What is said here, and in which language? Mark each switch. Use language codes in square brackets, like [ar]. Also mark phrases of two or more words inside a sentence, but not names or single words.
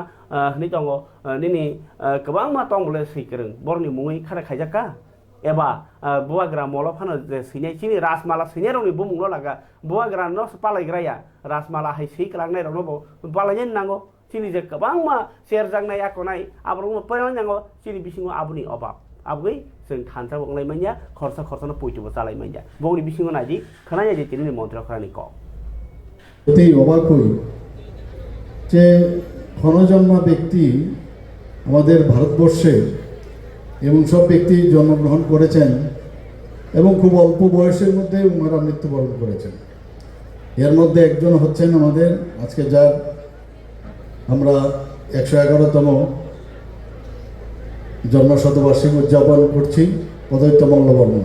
[trp] hni tongo nini kebangma tongbole seikereng borni mungui khara khaijaka eba buagra molo phano je sinai chini rasmala sinai roni bumunglo laga buagra no palaigraya rasmala hai seiklangnai rokno bo palayen nango chini je kebangma serjangnai akonai abrongmo payan nango chini bisingo abuni obab abui [brx] जों थानसा बंगलाय मानिया खरसा पुइतुबो चालाय मानिया बंगनि बिसिङाव नायदि खोनाया जे तिनि मन्त्र खरानि क [bn] অতি অবাক হই যে ক্ষণজন্মা ব্যক্তি আমাদের ভারতবর্ষে এবং সব ব্যক্তি জন্মগ্রহণ করেছেন এবং খুব অল্প বয়সের মধ্যে ওনারা মৃত্যুবরণ করেছেন এর মধ্যে একজন হচ্ছেন আমাদের আজকে যার আমরা 111তম জন্মশতবার্ষিকী উদযাপন করছি অদ্বৈত মল্ল বর্মন